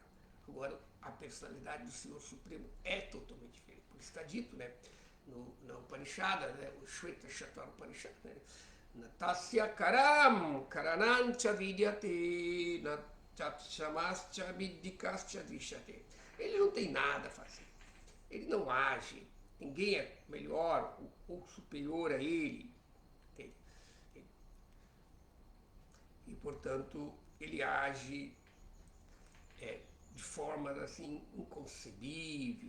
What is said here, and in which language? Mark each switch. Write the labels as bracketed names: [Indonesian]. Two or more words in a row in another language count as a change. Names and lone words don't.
[Portuguese] Agora, a personalidade do Senhor Supremo é totalmente diferente. Por isso está dito, né, na Upanishad, né, o Shveta Shatara Upanishad, né, [Sanskrit] Natasya karam karanancha vidyate natasyamascha viddikascha drishyate. [Portuguese] Ele não tem nada a fazer. Ele não age. Ninguém é melhor ou superior a ele. E, portanto, ele age de forma assim inconcebível.